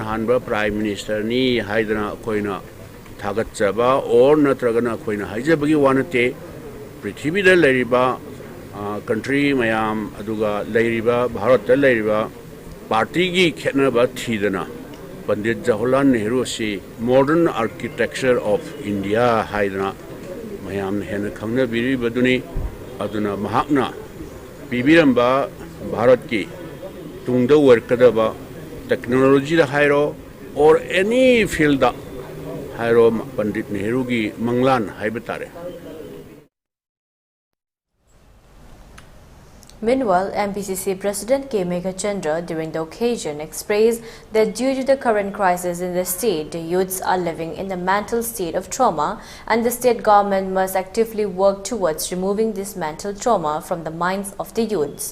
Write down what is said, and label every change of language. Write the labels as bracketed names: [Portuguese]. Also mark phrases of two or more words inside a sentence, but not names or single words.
[Manipuri] hanba [English] Prime Minister [Manipuri] ni haidana koina thagat chaba or natragana koina haijabagi wanate prithvi da leriba country mayam aduga leriba Bharat da leriba party ki khetnaba thidana Pandit Jawaharlal Nehru si [English] modern architecture of India [Manipuri] haidana mayam hena khangna biri baduni aduna mahakna pibiramba Bharat ki tungda workadaba technology da hairo [English] or any field [Manipuri] da hairo Pandit Nehru gi manglan haibatare. [English] Meanwhile, MPCC President K. Meghachandra during the occasion expressed that due to the current crisis in the state, the youths are living in a mental state of trauma, and the state government must actively work towards removing this mental trauma from the minds of the youths.